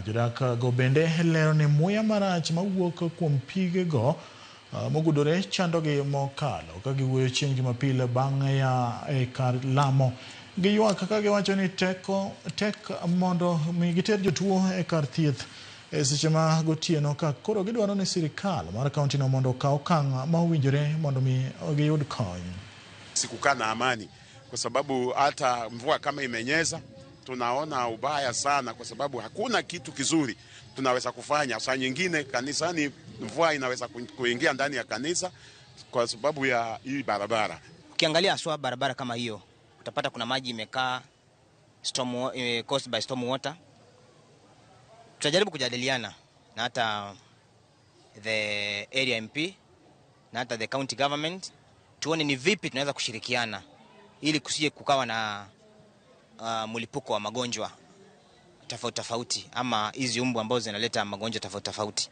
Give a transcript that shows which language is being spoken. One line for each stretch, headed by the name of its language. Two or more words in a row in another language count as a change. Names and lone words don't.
Luo (Kenya and Tanzania): Jodak go bende lero ni muya marach mawuok kuom pige go mogudore chandogi mokalo ka giwuoyo chieng' Jumapil bang' ya e kar lamo. Giywak kaka giwacho ni tek mondo mi giter jotuo e kar thieth e seche ma gotieno ka koro gidwaro ni sirikal mar kaunti no mondo okaw okang' ma owinjore mondo mi giyud kony.
Swahili: Sikukaa na amani kwa sababu hata mvua kama imenyesha tunaona ubaya sana, kwa sababu hakuna kitu kizuri tunaweza kufanya. Saa nyingine kanisani mvua inaweza kuingia ndani ya kanisa kwa sababu ya hii barabara. Ukiangalia aswa barabara kama hiyo utapata kuna maji imekaa
English: caused by storm water.
Swahili: Tutajaribu kujadiliana na hata
English: the area MP
Swahili: na hata
English: the county government
Swahili: tuone ni vipi tunaweza kushirikiana ili kusije kukawa na mlipuko wa magonjwa tofauti ama hizi umbu ambazo zinaleta magonjwa tofauti.